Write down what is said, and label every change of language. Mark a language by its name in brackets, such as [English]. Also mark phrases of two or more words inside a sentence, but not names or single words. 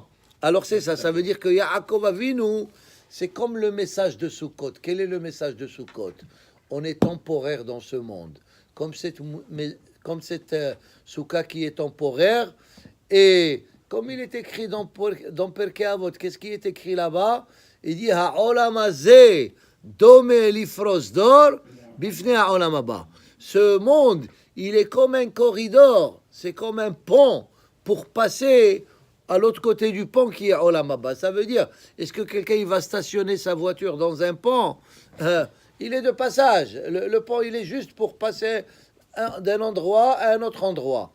[French] Alors c'est ça, ça veut dire que Yaakov Avinu, c'est comme le message de Sukkot. Quel est le message de Sukkot? On est temporaire dans ce monde. Comme cette Soukha qui est temporaire. Et comme il est écrit dans Perkei Avot, qu'est-ce qui est écrit là-bas? Il dit [Hebrew] העולם הזה דומה לפרוזדור בפני העולם הבא. [French] Ce monde, il est comme un corridor, c'est comme un pont pour passer à l'autre côté du pont qui est [Hebrew] עולם הבא. [French] Ça veut dire, est-ce que quelqu'un il va stationner sa voiture dans un pont? Il est de passage. Le pont, il est juste pour passer d'un endroit à un autre endroit.